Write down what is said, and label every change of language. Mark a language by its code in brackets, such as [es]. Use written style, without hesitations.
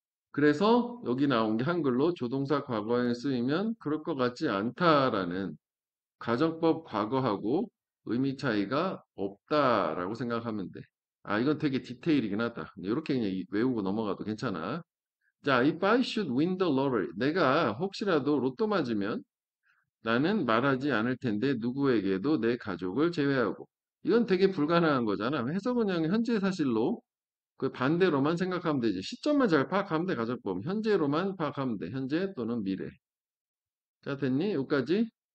[ko] 그래서 여기 나온 게 한글로 조동사 과거에 쓰이면 그럴 것 같지 않다라는 가정법 과거하고 의미 차이가 없다라고 생각하면 돼. 아, 이건 되게 디테일이긴 하다. 이렇게 그냥 외우고 넘어가도 괜찮아. [en] 자, if I should win the lottery. [ko] 내가 혹시라도 로또 맞으면 나는 말하지 않을 텐데 누구에게도 내 가족을 제외하고. 이건 되게 불가능한 거잖아. 해석은 그냥 현재 사실로 그 반대로만 생각하면 되지. 시점만 잘 파악하면 돼, 가정법. 현재로만 파악하면 돼. 현재 또는 미래. 자, 됐니? 여기까지?